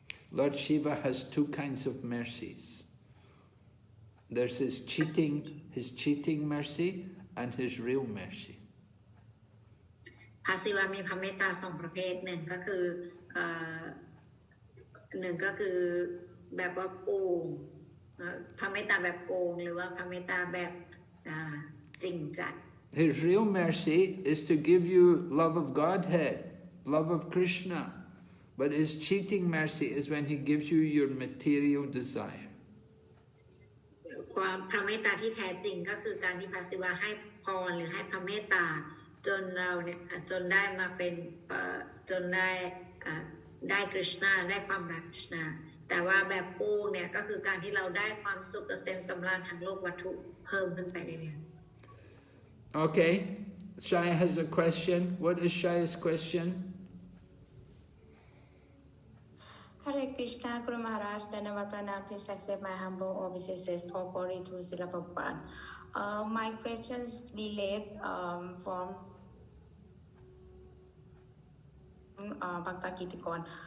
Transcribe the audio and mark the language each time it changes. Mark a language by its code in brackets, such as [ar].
[en] Lord Shiva has two kinds of mercies. There's his cheating mercy and his real mercy. [th] พระศิวะมีพระเมตตาสองประเภทหนึ่งก็คือแบบว่าโกงพระเมตตาแบบโกงหรือว่าพระเมตตาแบบจริงจัง [en] His real mercy is to give you love of Godhead, love of Kṛṣṇa. But his cheating mercy is when he gives you your material desire. [th] ความพระเมตตาที่แท้จริงก็คือการที่พระศิวะให้พรหรือให้พระเมตตาจนเราเนี่ยจนได้มาเป็นจนได้กฤษณาได้ความรักกฤษณาแต่ว่าแบบโกงเนี่ยก็คือการที่เราได้ความสุขเกษมสำราญทางโลกวัตถุเพิ่มขึ้นไปเรื่อยๆ [en] Okay, Shaya has a question. What is Shaya's question? Hare Krishna, Guru Maharaj, Dhanavad Pranam, please accept my humble obeisances or glory to Srila Prabhupada. My questions relate from Bhakta Kirtikon.